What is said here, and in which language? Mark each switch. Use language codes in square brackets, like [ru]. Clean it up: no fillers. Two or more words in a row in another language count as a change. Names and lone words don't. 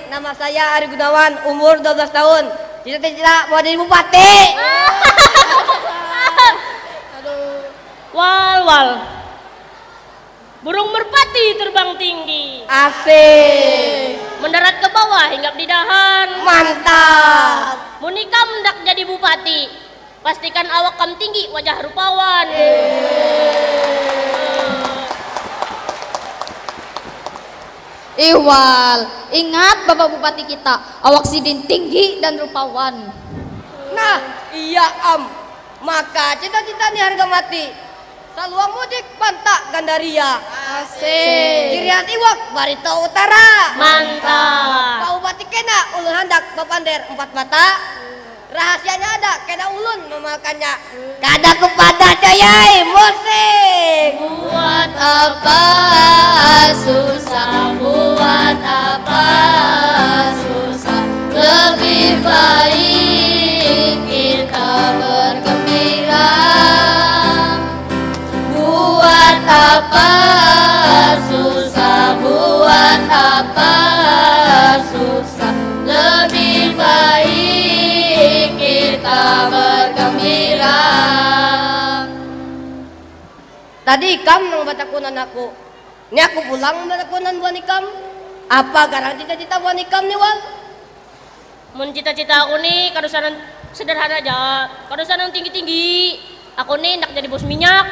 [id] Nama saya Ari Gunawan, umur 12 tahun. Cita-cita mau jadi bupati. Wal. Burung merpati terbang tinggi. Asik. Mendarat ke bawah hinggap di dahan. Mantap. [bjn] Munikam hendak jadi bupati. Pastikan awak kam tinggi, wajah rupawan. Wal, ingat Bapak Bupati kita, awak sidin tinggi dan rupawan. Nah, iya maka cita-cita nih harga mati. Saluang mudik pantak Gandaria. Asik. Kirian iwak Barito Utara. Mantap. Pak Bupati kena ulun hendak bapander 4 mata. Rahasianya ada kena ulun memakannya. Kada kepada coyai musik. [id] Buat apa susah, buat apa susah, lebih baik kita bergembira. Buat apa susah, buat apa susah, lebih baik kita bergembira. [bjn] Tadi ikam nang batakunan aku. Ini aku pulang batakunan buan ikam. Apa garang cita-cita buan ikam nih Wal? Mun cita-cita aku nih kadusanan sederhana aja. Kadusanan tinggi-tinggi. Aku nih hendak jadi bos minyak.